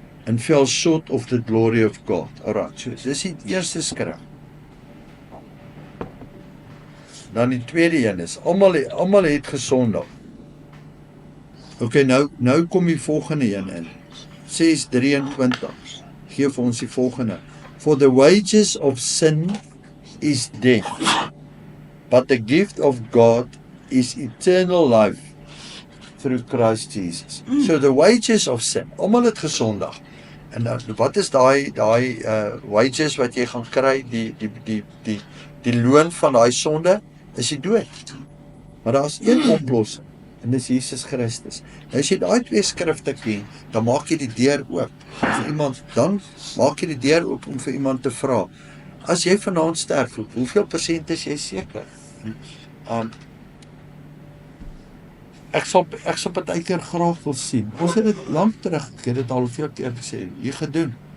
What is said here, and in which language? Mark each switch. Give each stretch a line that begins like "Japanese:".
English: And fell short of the glory of God.
Afrikaans: Alright, so dis die eerste skrif. Dan die tweede een is, almal het gesondig. Okay, nou kom die volgende een in. 6:23. Gee vir ons die volgende.
English: For the wages of sin is death, but the gift of God is eternal life through Christ Jesus. So the wages of sin,
Afrikaans: almal het gesondig. En wat is daai wages wat jy gaan kry, die loon van daai sonde, is die dood. Maar daar's een oplossing, en dis Jesus Christus. Nou as jy daai twee skrifte ken, dan maak jy die deur oop vir iemand, dan maak jy die deur oop om vir iemand te vra, as jy vanaand sterf, hoeveel persent is jy seker? Ek sal partykeer graag wil sien. Ons het dit lank terug, ek het dit al veel keer gesê, hier gedoen.